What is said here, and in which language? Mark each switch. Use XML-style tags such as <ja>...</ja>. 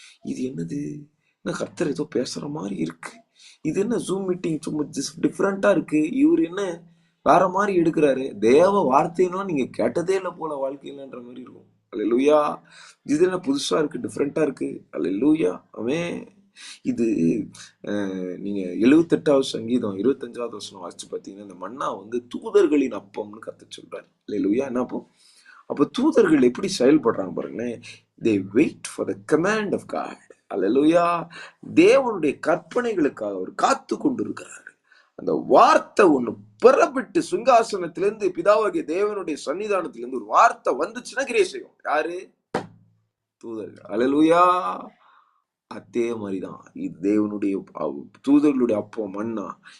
<ta>இது என்னது, என்ன கர்த்தர் ஏதோ பேசுற மாதிரி இருக்கு, இது என்ன ஜூம் மீட்டிங் சும்மா டிஃப்ரெண்டா இருக்கு, இவர் என்ன வேற மாதிரி எடுக்கிறாரு, தேவ வார்த்தையெல்லாம் நீங்க கேட்டதே இல்லை போல வாழ்க்கையிலன்ற மாதிரி இருக்கும். அல்லேலூயா. இது என்ன புதுசா இருக்கு, டிஃப்ரெண்டா இருக்கு. அல்லேலூயா. ஆமென். இது நீங்க 78வது சங்கீதம் 25வது வசனம் வாசிச்சு பார்த்தீங்கன்னா, இந்த மன்னா வந்து தூதர்களின் அப்பம்னு கர்த்தர் சொல்றாரு. அல்லேலூயா. என்ன அப்போ? அப்ப தூதர்கள் எப்படி செயல்படுறாங்க பாருங்களேன்.</ta> <en>they wait for the command of God.</en> <ta>அல்லேலூயா. தேவனுடைய கற்பனைகளுக்காக அவர் காத்து கொண்டிருக்கிறார். அந்த வார்த்தை ஒண்ணு புறப்பட்டு சிங்காசனத்திலிருந்து பிதாவாகிய தேவனுடைய சன்னிதானத்திலிருந்து ஒரு வார்த்தை வந்துச்சுன்னா கிரியை செய்யும். யாரு? தூதர்கள். அல்லேலூயா. அதே மாதிரிதான் இது தேவனுடைய தூதர்களுடைய அப்போ மன்னா.</ta>